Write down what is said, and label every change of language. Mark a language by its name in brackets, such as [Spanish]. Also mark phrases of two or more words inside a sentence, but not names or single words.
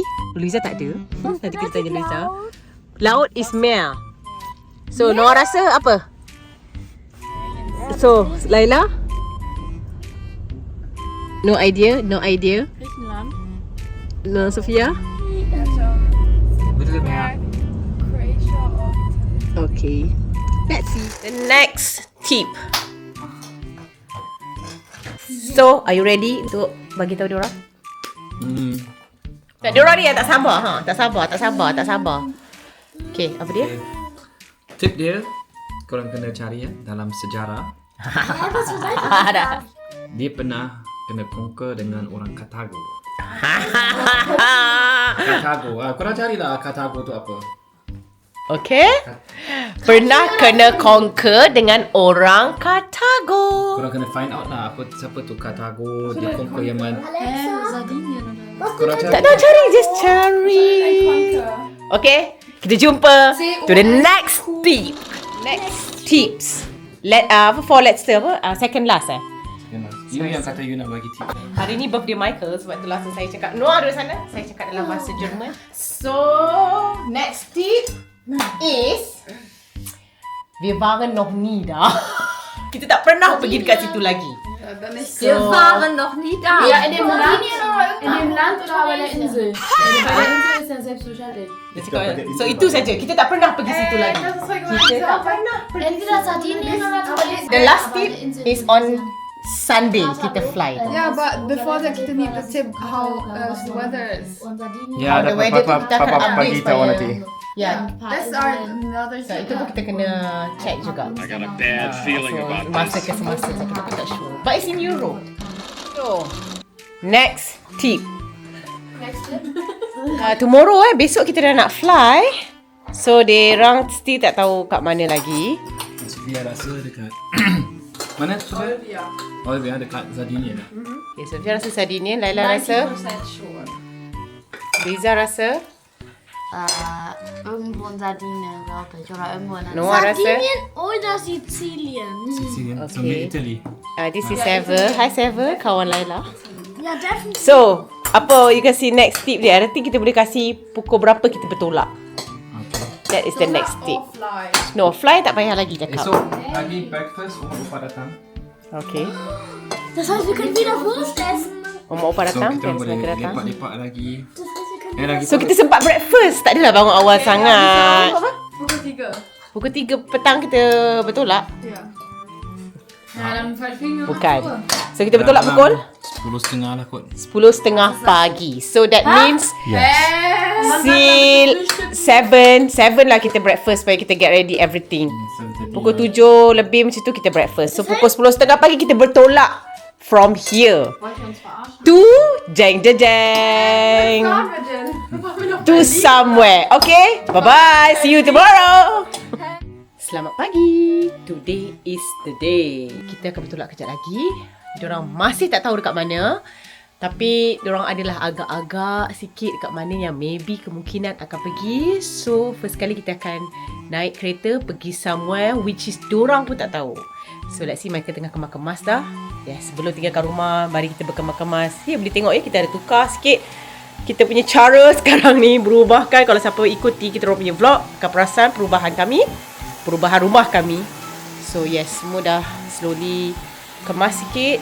[Malay] Luisa tak ada. Nanti kita tanya Luisa. Laut is mare. So Noah rasa apa? So Laila? [English] No idea. [German] Griechenland. [English] No Sofia? [Malay] Betul tak? [English] Croatia or Italy. Okay. Let's see. The next tip. So, are you ready [Malay] untuk bagi tahu diorang? Tak, diorang ni yang tak sabar. Tak sabar. Okay, apa dia? Tip dia, korang kena cari dalam sejarah. Ada. Dia pernah kena conquer dengan orang Karthago. Karthago. Korang carilah Karthago tu apa. Okay. Pernah kena conquer dengan orang Karthago. Korang kena [English] find out [Malay] lah siapa tu Karthago. Dia conquer Yaman. [German] Sardinien oder [Malay] Korang cari. Tak tahu cari, just cari. Okay, kita jumpa [English] to the next tip. Next tips. Let's second last [Malay] You yang kata you nak bagi tip. Hari ni birthday Michael, sebab tu langsung saya cakap Noah ada sana. Saya cakap dalam bahasa Jerman. [English] So, next tip is [German] wir waren noch nie da. [Malay] Kita tak pernah pergi dekat situ lagi. [German] Dann nicht Wir waren noch nie da. Ja, in dem Land oder bei der Insel? Bei der Insel ist ja selbstverständlich. [Malay] Dia cakap, so itu saja. Kita tak pernah pergi situ lagi. [German] Das ist voll [Malay] Kita tak [German] gemein. [Malay] pernah. [German] Entweder Sardinien oder Tunesien. [English] The last tip is on Sunday kita fly. Yeah, but before that, kita need the tip how the weather is. [German] Und Sardinien. [Malay] Ya, [English] the [Malay] dapat weather tu kita akan papa update bagi tahu supaya- nanti. Ya. [English] That's our another So, tip. [Malay] itu pun kita kena check juga. [English] I got a bad feeling about [Malay] Masa ke semasa kita tak sure. [English] But it's in Europe. So, next tip. Next tip. [Malay] Tomorrow besok kita dah nak fly. So, diorang still tak tahu kat mana lagi. Sofia rasa dekat mana Sofia? Olivia dekat Sardinia dah. Okay, Sofia rasa Sardinia, Laila rasa, [English] 90% sure. [Malay] Riza rasa, [German] Irgendwo in Sardinien, glaube ich. Oder irgendwo in [Malay] Noah rasa. [German] Sardinien oder Sizilien. [English] Sicilian, so Okay. Italy. This is Sever. Hi Sever, [Malay] kawan Laila. [German] Ja, definitiv. [Malay] So, apa you kasi next tip dia? Nanti kita boleh kasih pukul berapa kita bertolak. [English] That is the next tip. Fly. [Malay] No, fly tak payah lagi cakap. Esok pagi breakfast Opa datang. Okay. [German] Das heißt, wir können wieder Wurst essen. Oma Opa [Malay] So datang, kita parents boleh mereka datang. lepak-lepak lagi. [German] Das heißt, wir können [Malay] Lagi So, kita sempat breakfast. Tak adalah bangun awal sangat. Pukul 3. Pukul 3 petang kita bertolak. [German] Ja. Ja, dann verfliegen wir um [Malay] Bukan. [German] 8 Uhr. [Malay] So, kita bertolak pukul 10.30 lah kot. 10.30 pagi. [English] So, that means Till 7 [Malay] lah kita breakfast supaya kita [English] get ready everything. [Malay] Pukul 7 lebih macam tu kita breakfast. So pukul 10.30 pagi kita bertolak [English] from here [Malay] to jeng jeng jeng [English] to somewhere. Okay? Bye bye. See you tomorrow. [Malay] Selamat pagi. [English] Today is the day. [Malay] Kita akan bertolak kejap lagi. Diorang masih tak tahu dekat mana. Tapi diorang adalah agak-agak sikit dekat mana yang maybe kemungkinan akan pergi. So first kali kita akan naik kereta pergi [English] somewhere which is [Malay] diorang pun tak tahu. So let's see, mereka tengah kemas-kemas dah. Yes, sebelum tinggalkan rumah, mari kita berkemas-kemas. Ya, boleh tengok ya, kita ada tukar sikit. Kita punya cara sekarang ni berubah kan. Kalau siapa ikuti kita orang punya vlog, akan perasan perubahan kami, perubahan rumah kami. So yes, semua dah slowly kemas sikit.